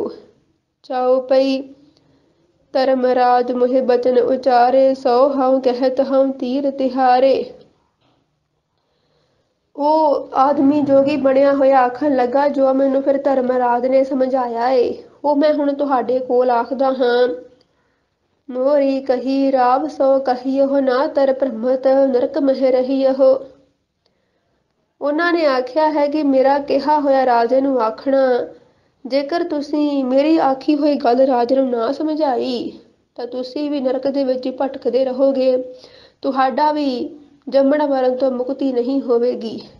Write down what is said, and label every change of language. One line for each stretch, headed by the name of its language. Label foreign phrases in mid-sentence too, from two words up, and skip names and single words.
Braj: जाओ पई धर्मराज मोहे बचन उचारे, सो हऊँ कहत हऊँ तीर तिहारे।
Punjabi: ਉਹ ਆਦਮੀ ਜੋਗੀ ਬਣਿਆ ਹੋਇਆ ਆਖਣ ਲੱਗਾ ਜੋ ਮੈਨੂੰ ਫਿਰ ਧਰਮਰਾਜ ਨੇ ਸਮਝਾਇਆ ਹੈ ਉਹ ਮੈਂ ਹੁਣ ਤੁਹਾਡੇ ਕੋਲ ਆਖਦਾ ਹਾਂ।
Braj: मोरी कही राव सो कहियो ना तर भ्रमत नरक मह रहियो।
Punjabi: ਉਨ੍ਹਾਂ ਨੇ ਆਖਿਆ ਹੈ ਕਿ ਮੇਰਾ ਕਿਹਾ ਹੋਇਆ ਰਾਜੇ ਨੂੰ ਆਖਣਾ, ਜੇਕਰ ਤੁਸੀਂ ਮੇਰੀ ਆਖੀ ਹੋਈ ਗੱਲ ਰਾਜੇ ਨੂੰ ਨਾ ਸਮਝਾਈ ਤਾਂ ਤੁਸੀਂ ਭੀ ਨਰਕ ਦੇ ਵਿਚ ਭਟਕਦੇ ਰਹੋਗੇ, ਤੁਹਾਡਾ ਭੀ ਜੰਮਣ ਮਰਨ ਤੋਂ ਮੁਕਤੀ ਨਹੀਂ ਹੋਵੇਗੀ।